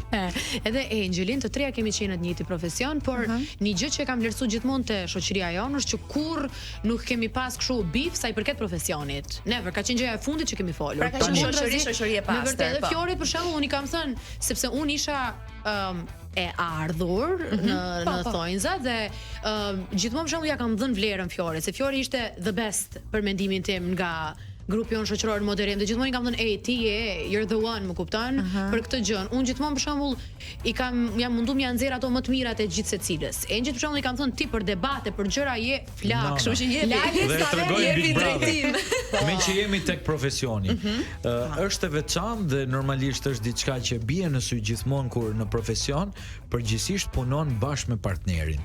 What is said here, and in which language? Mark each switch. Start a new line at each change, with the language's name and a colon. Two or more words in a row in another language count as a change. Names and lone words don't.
Albanian: Edhe Angelin, të treja kemi qenë në të njëjtin profesion, por një gjë që kam vlerësuar gjithmonë te shoqëria jonë është që kur nuk kemi pas kështu bif sa i përket profesionit. Never, ka qenë gjëja e fundit që kemi folur. Pra ka qenë shoqëri e pastër. Me vërtetë, edhe Fiorit për shembull, unë i kam thënë, sepse unë isha e ardhur në thonjza dhe gjithmonë për shembull ja kam dhënë vlerën Fiorit, se Fiori ishte
English: the best
Albanian: për mendimin tim nga grupi jonë shoqëror modern, dhe gjithmonë i kam thënë ti
English: you're the one,
Albanian: më kupton, për këtë gjë. Unë gjithmonë për shembull jam mundu m'ia nxjerr ato më të mirat e gjithë secilës. Engjit për shembull i kam thënë ti për debate, për gjëra je flak, kështu që jepi drejtim. Me që jemi tek profesioni, është e veçantë dhe normalisht është diçka që bie në sy gjithmonë kur në profesion, përgjithsisht punon bashkë me partnerin.